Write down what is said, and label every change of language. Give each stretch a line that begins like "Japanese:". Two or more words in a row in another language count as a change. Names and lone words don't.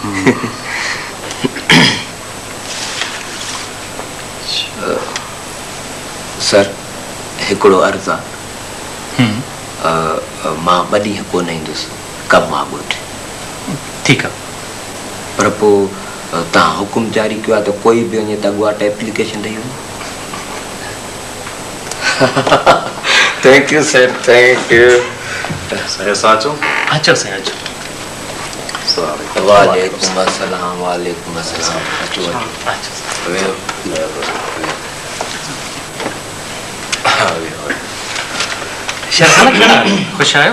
Sindhi: सर हिकिड़ो अर्ज़ु आहे। मां ॿ ॾींहं कोन ईंदुसि, कमु आहे ॻोठ। ठीकु आहे। पर पोइ तव्हां हुकुम जारी कयो आहे त कोई बि वञे त अॻुवाट एप्लीकेशन ॾेई वञे।
English: thank you sir, thank you.
Sindhi: साईं असां अचूं? अचो साईं अचो।
Arabic: وعليكم السلام، وعليكم السلام.
Sindhi: अचो ख़ुशि आहियो?